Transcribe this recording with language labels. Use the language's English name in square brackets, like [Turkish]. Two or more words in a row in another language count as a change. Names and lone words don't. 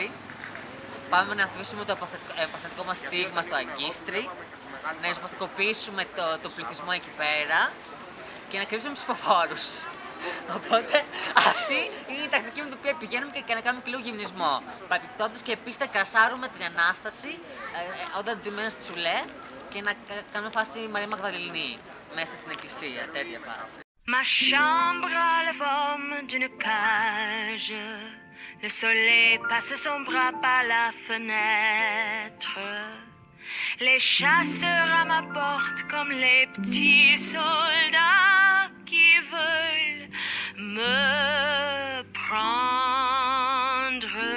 [Greek] Πάμε να αφήσουμε το επαναστατικό μας στίγμα στο Αγκίστρι, να ριζοσπαστικοποιήσουμε το πληθυσμό εκεί πέρα και να κρύψουμε ψηφοφόρους. Οπότε αυτή είναι η τακτική με την οποία πηγαίνουμε και να κάνουμε και λίγο γυμνισμό. Παρεπιπτόντως και επίσης να κρασάρουμε την Ανάσταση όταν ντυμένες τσουλέ και να κάνουμε φάση Μαρία Μαγδαληνή μέσα στην εκκλησία, τέτοια φάση. [French] Ma chambre a la forme d'une cage. Le soleil passe son bras par la fenêtre. Les chasseurs à ma porte comme les petits soldats qui veulent me prendre.